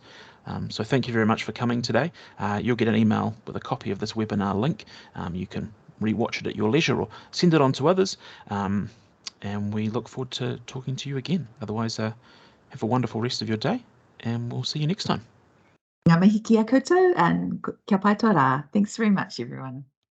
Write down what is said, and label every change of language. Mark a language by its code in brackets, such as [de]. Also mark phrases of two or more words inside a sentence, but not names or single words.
[en] So thank you very much for coming today. You'll get an email with a copy of this webinar link. You can re-watch it at your leisure or send it on to others. And we look forward to talking to you again. Otherwise, have a wonderful rest of your day, and we'll see you next time. [mi] Ngā mihi ki a koutou and kia pai tō rā. [en] Thanks very much, everyone.